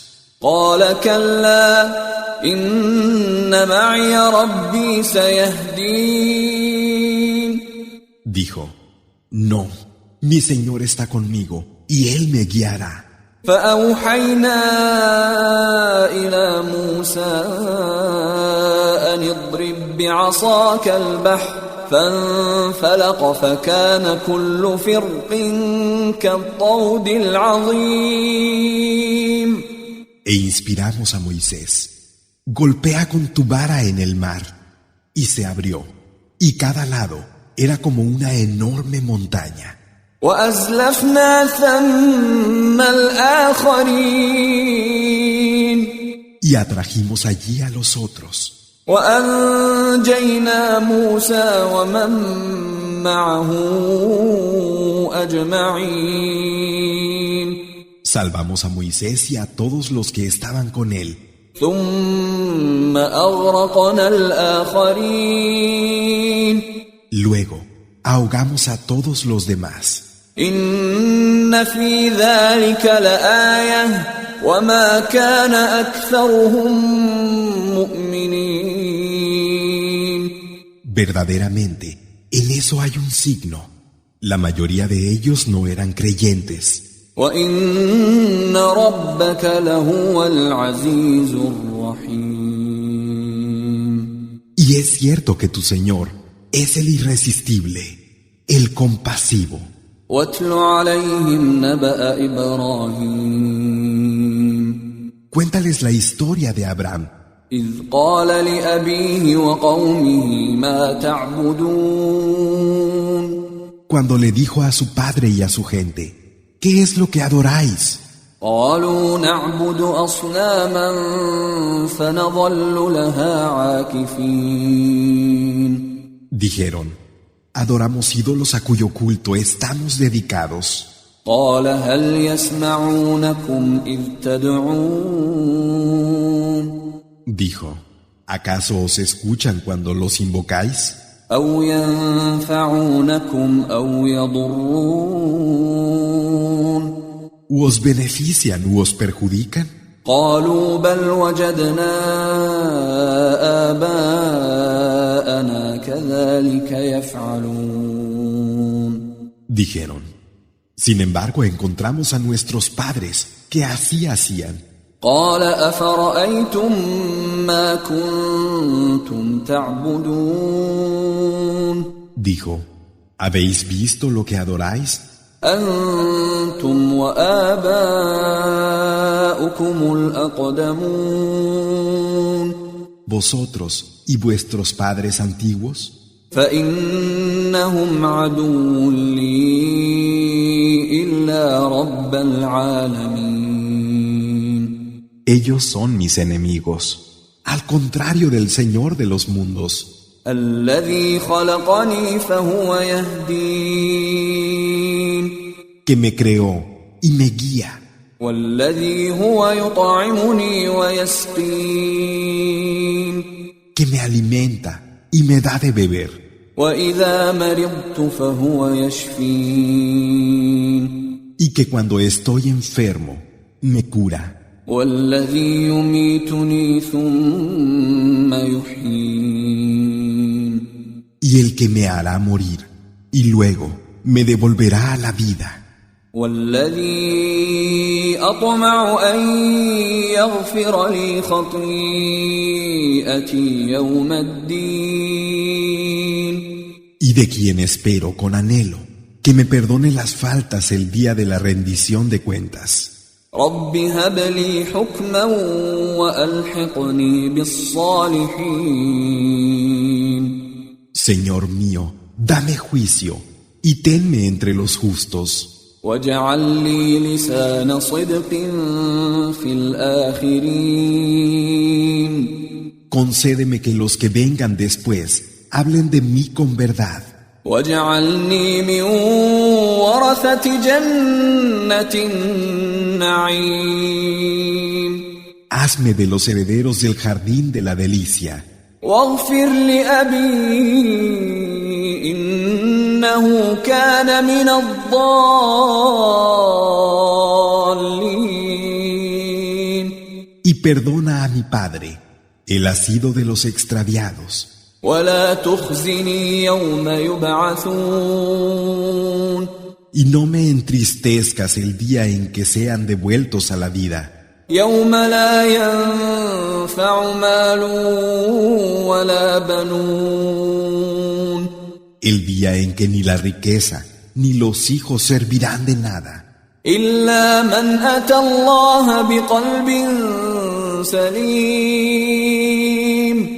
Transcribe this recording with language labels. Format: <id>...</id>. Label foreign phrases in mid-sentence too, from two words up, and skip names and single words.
<ar>قال كلا إن معي ربي سيهدين</ar> <es>Dijo: no, mi Señor está conmigo y Él me guiará.</es> <ar>فأوحينا إلى موسى أن اضرب بعصاك البحر فانفلق فكان كل فرق كالطود العظيم</ar> <es>E inspiramos a Moisés: golpea con tu vara en el mar. Y se abrió, y cada lado era como una enorme montaña.</es> <ar>وأزلفنا ثم الآخرين</ar> <es>Y atrajimos allí a los otros.</es> <ar>وأنجينا موسى ومن معه أجمعين</ar> <es>Salvamos a Moisés y a todos los que estaban con él.</es> <ar>ثم أغرقنا الآخرين</ar> <es>Luego, ahogamos a todos los demás.</es> <ar>إن في ذلك لآية وما كان أكثرهم مؤمنين</ar> <es>Verdaderamente, en eso hay un signo. La mayoría de ellos no eran creyentes.</es> <ar>وإن ربك لهو العزيز الرحيم</ar> <es>Y es cierto que tu Señor es el irresistible, el compasivo.</es> <ar>واتل عليهم نبأ إبراهيم</ar> <es>Cuéntales la historia de Abraham,</es> <ar>إذ قال لأبيه وقومه ما تعبدون</ar> <es>cuando le dijo a su padre y a su gente: ¿qué es lo que adoráis?</es> <ar>قالوا نعبد أصناما فنظل لها عاكفين</ar> <es>Dijeron: adoramos ídolos a cuyo culto estamos dedicados.</es> <ar>قال هل يسمعونكم إذ تدعون</ar> <es>Dijo: ¿acaso os escuchan cuando los invocáis?</es> <ar>أو ينفعونكم أو يضرون</ar> <es>¿U os benefician u os perjudican?</es> <ar>قالوا بل وجدنا آباءنا كذلك يفعلون</ar> <es>Dijeron: sin embargo, encontramos a nuestros padres que así hacían.</es> <ar>قال أفرأيتم ما كنتم تعبدون</ar> <es>Dijo: ¿habéis visto lo que adoráis?</es> <ar>أنتم وآباؤكم الأقدمون</ar> <es>Vosotros y vuestros padres antiguos,</es> <ar>فإنهم عدو لي إلا رب العالمين</ar> <es>ellos son mis enemigos, al contrario del Señor de los mundos,</es> <ar>الذي خلقني فهو يهدين</ar> <es>que me creó y me guía,</es> <ar>والذي هو يطعمني ويسقين</ar> <es>que me alimenta y me da de beber,</es> <ar>وإذا مرضت فهو يشفين</ar> <es>y que cuando estoy enfermo me cura,</es> <ar>والذي يميتني ثم يحيين</ar> <es>y el que me hará morir y luego me devolverá a la vida,</es> <ar>والذي أطمع أن يغفر لي خطيئتي يوم الدين</ar> <es>y de quien espero con anhelo que me perdone las faltas el día de la rendición de cuentas.</es> <ar>رب هب لي حكما وألحقني بالصالحين.</ar> <es>Señor mío, dame juicio y tenme entre los justos.</es> <ar>واجعل لي لسان صدق في الآخرين.</ar> <es>Concédeme que los que vengan después hablen de mí con verdad.</es> <ar>واجعلني من ورثة جنة النعيم.</ar> <es>Hazme de los herederos del jardín de la delicia.</es> <ar>واغفر لأبي إنه كان من الضالين.</ar> <es>Y perdona a mi padre, él ha sido de los extraviados.</es> <ar>ولا تخزني يوم يبعثون.</ar> <es>Y no me entristezcas el día en que sean devueltos a la vida.</es> <ar>يوم لا ينفع مال ولا بنون.</ar> <es>El día en que ni la riqueza ni los hijos servirán de nada.</es> <ar>إلا من أتى الله بقلب سليم.</ar>